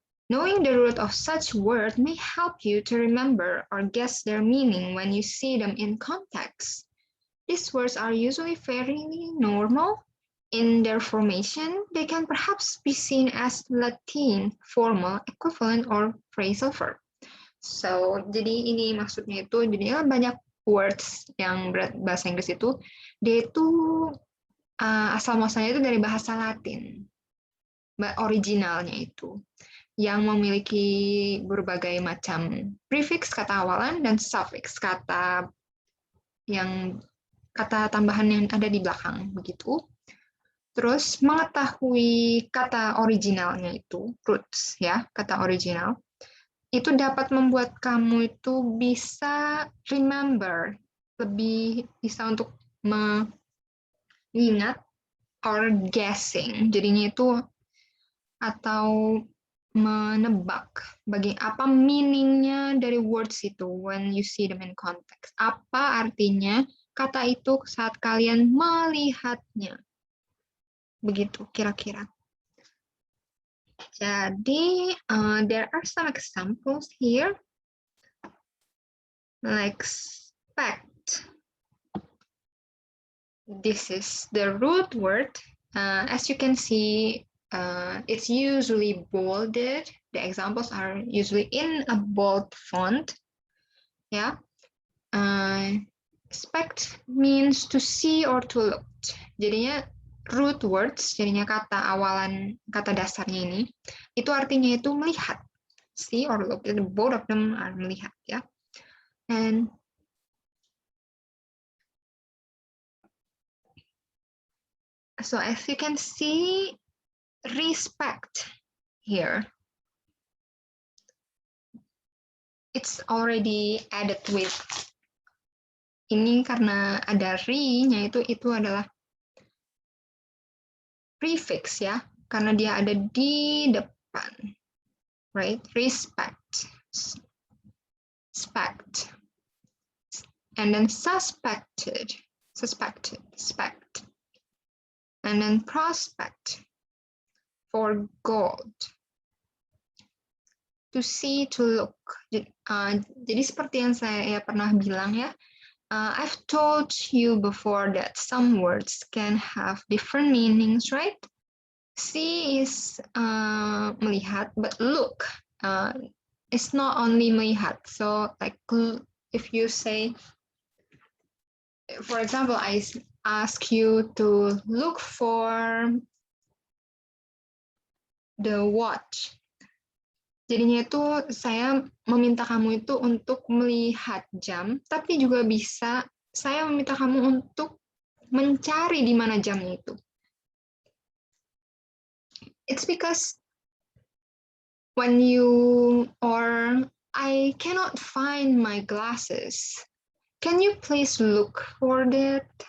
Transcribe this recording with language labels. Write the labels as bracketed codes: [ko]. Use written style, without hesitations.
[en] Knowing the root of such word may help you to remember or guess their meaning when you see them in context. These words are usually fairly normal in their formation. They can perhaps be seen as Latin formal equivalent or phrasal verb. [id] So, jadi ini maksudnya itu, jadi banyak words yang bahasa Inggris itu, dia itu asal muasalnya itu dari bahasa Latin, originalnya itu, yang memiliki berbagai macam prefix kata awalan dan suffix kata tambahan yang ada di belakang begitu. Terus mengetahui kata originalnya itu roots ya, kata original itu dapat membuat kamu itu bisa remember, lebih bisa untuk mengingat [en] or guessing. [id] Jadinya itu atau menebak bagi apa meaningnya dari words itu [en] when you see them in context. [id] Apa artinya kata itu saat kalian melihatnya. Begitu kira-kira. [en] Jadi, there are some examples here. Like expect. This is the root word. As you can see, it's usually bolded. The examples are usually in a bold font. Yeah. Expect means to see or to look. [id] Jadinya root words, jadinya kata awalan, kata dasarnya ini, itu artinya itu melihat. [en] See or look. Both of them are melihat, ya. And so as you can see, respect here. It's already added with. [id] Ini karena ada re-nya itu adalah prefix ya. karena dia ada di depan, right? [en] Respect, suspect, and then suspect, and then prospect for gold. To see, to look. [id] Jadi seperti yang saya pernah bilang ya, [en] I've told you before that some words can have different meanings, right? See is melihat, but look it's not only melihat. So like if you say, for example, I ask you to look for the watch. [id] Jadinya itu saya meminta kamu itu untuk melihat jam, tapi juga bisa saya meminta kamu untuk mencari di mana jamnya itu. [en] It's because when you or I cannot find my glasses. Can you please look for that?